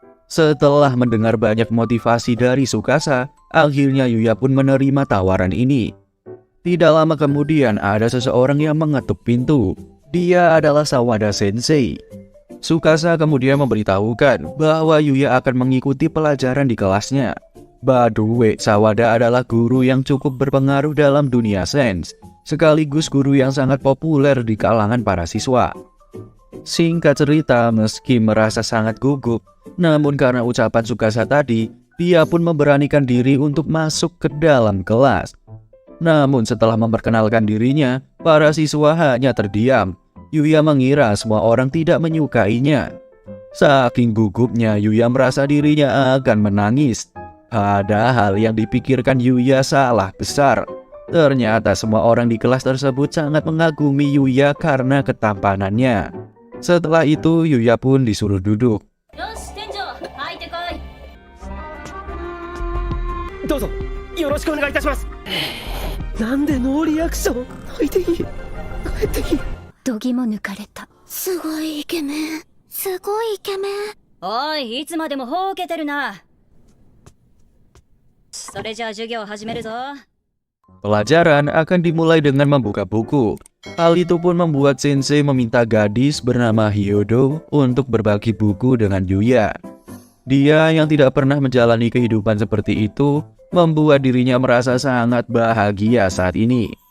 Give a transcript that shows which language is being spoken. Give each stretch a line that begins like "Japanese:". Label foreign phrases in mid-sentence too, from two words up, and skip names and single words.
Indonesian: Setelah mendengar banyak motivasi dari Tsukasa, akhirnya Yuya pun menerima tawaran ini. Tidak lama kemudian ada seseorang yang mengetuk pintu. Dia adalah Sawada Sensei. Tsukasa kemudian memberitahukan bahwa Yuya akan mengikuti pelajaran di kelasnya.
English: By the way,
Indonesian: Sawada adalah guru yang cukup berpengaruh dalam dunia sains, sekaligus guru yang sangat populer di kalangan para siswa. Singkat cerita, meski merasa sangat gugup, namun karena ucapan Tsukasa tadi, dia pun memberanikan diri untuk masuk ke dalam kelas. Namun setelah memperkenalkan dirinya, para siswa hanya terdiam. Yuya mengira semua orang tidak menyukainya. Saking gugupnya, Yuya merasa dirinya akan menangis. Padahal yang dipikirkan Yuya salah besar. Ternyata semua orang di kelas tersebut sangat mengagumi Yuya karena ketampanannya. Setelah itu, Yuya pun disuruh duduk.
Japanese: どうぞよろしくお願いいたします。なんでノーリアクション。泣いていい、帰っていい。度肝抜かれた。すごいイケメン、すごいイケメン。おい、いつまでもほうけてるな。それじゃあ授業始めるぞ。
Indonesian: Pelajaran akan dimulai dengan membuka buku. Hal itu pun membuat Sensei meminta gadis bernama Hyodo untuk berbagi buku dengan Yuya. Dia yang tidak pernah menjalani kehidupan seperti itu membuat dirinya merasa sangat bahagia saat ini.